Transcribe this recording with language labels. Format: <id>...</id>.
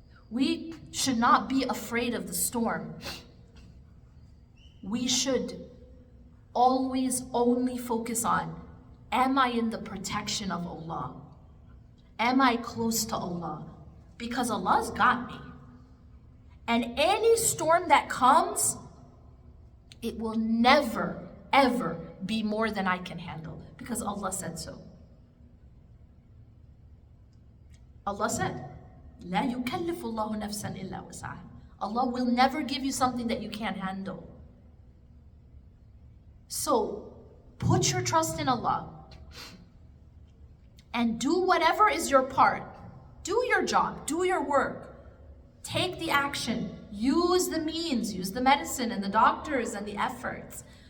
<en>We should not be afraid of the storm. We should always only focus on, am I in the protection of Allah? Am I close to Allah? Because Allah's got me. And any storm that comes, it will never, ever be more than I can handle, because Allah said so. Allah said,</en> <ar>لا يكلف الله نفسا إلا وسعها.</ar> <en>Allah will never give you something that you can't handle. So put your trust in Allah and do whatever is your part. Do your job, do your work. Take the action, use the means, use the medicine and the doctors and the efforts.</en>